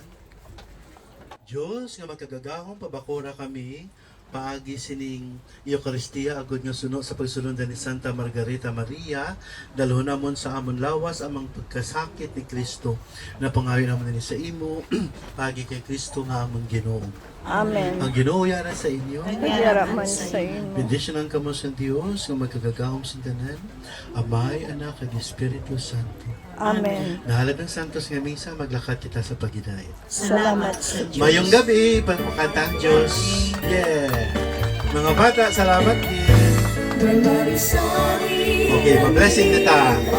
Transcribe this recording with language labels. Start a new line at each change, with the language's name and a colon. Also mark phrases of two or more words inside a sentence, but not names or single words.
Hiligaynon: Diyos nga magkagagahong pabakura kami, paagi sining Eucharistia agud nga suno sa pagsulundan ni Santa Margarita Maria, dalhon namon sa amon lawas amang pagkasakit ni Kristo. Napangayo namon ni sa imo, paagi kay Kristo nga amon Ginoo. Amen. Ang Ginoo yara sa inyo. Pagyaraman sa imo. Bendisyonan kamo sa Dios nga magkagagahong sintanan, Amay, Anak, ug Espiritu Santo. Amen. Nahalad ng Santos nga misa, maglakad kita sa pagidayat. Salamat sa Diyos. Mayong gabi, pagpukanta ang Diyos.
Filipino: Yeah! Mga bata, salamat din.
Hiligaynon: Okay, ma-blessing na ta.